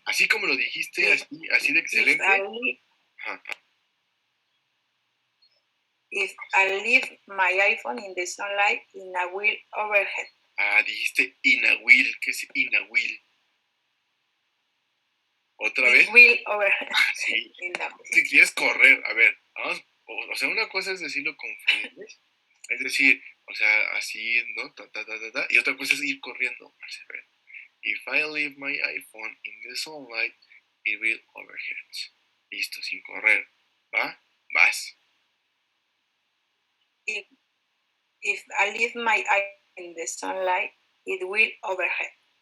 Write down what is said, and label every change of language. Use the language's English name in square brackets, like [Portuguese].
[Spanish] Así como lo dijiste, así de excelente. Ajá. [English] If I leave my iPhone in the sunlight, it will overhead. [Spanish] Ah, dijiste [English] in a wheel. [Spanish] ¿Qué es in a wheel? ¿Otra vez? [English] Will overhead. [Spanish] Sí. Si quieres correr, a ver, vamos, o sea, una cosa es decirlo con fluidez, es decir, o sea, así, ¿no? Y otra cosa es ir corriendo. A ver, [English] if I leave my iPhone in the sunlight, it will overhead. [Spanish] Listo, sin correr. ¿Va? Vas. [English] If I leave my iPhone in the sunlight, it will overhead.